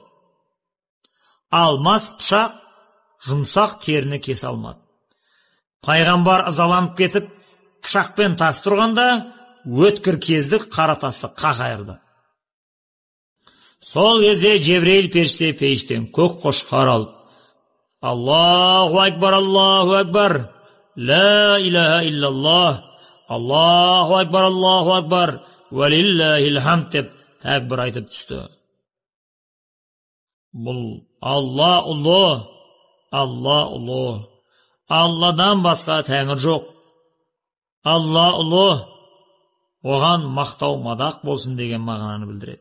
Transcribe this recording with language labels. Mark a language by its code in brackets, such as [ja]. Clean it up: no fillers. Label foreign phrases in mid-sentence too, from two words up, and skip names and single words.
[kk] Алмас пышақ жұмсақ теріні кесе алмады. Пайғамбар ызаланып кетіп, пышақпен тас тұрғанда, өткір кездік қара тасты қақайырды. Сол кезде Жебірейіл періште пейіштен көк қошқар алып, [ar] الله أكبر الله أكبر لا إله إلا الله الله أكبر ولله الحمد [kk] деп тәкбір айтып түсті. Бұл Алла ұлы, Алла ұлы, Алладан басқа тәңір жоқ. Алла ұлы, оған мақтау мадақ болсын деген мағынаны білдіреді.